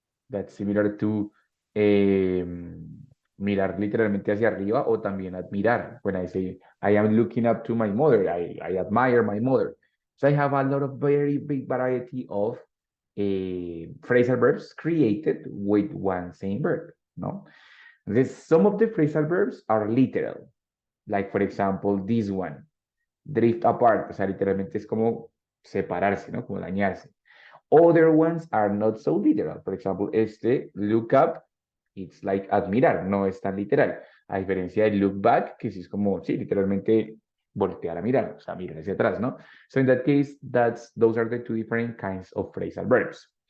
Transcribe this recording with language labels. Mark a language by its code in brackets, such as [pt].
[en] That's similar to [es] mirar literalmente hacia arriba o también admirar. [en] When I say I am looking up to my mother, I admire my mother. So I have a lot of very big variety of phrasal verbs created with one same verb. No, some of the phrasal verbs are literal. Like for example, this one, drift apart. [es] O sea, literalmente es como separarse, ¿no? Como dañarse. [en] Other ones are not so literal. For example, [es] este [en] look up, it's like admirar, [es] no es tan literal. A diferencia de look back, que sí es como, sí, literalmente voltear a mirar, o sea, mirar hacia atrás, ¿no? [en] So in that case, those are the two different kinds of phrasal verbs.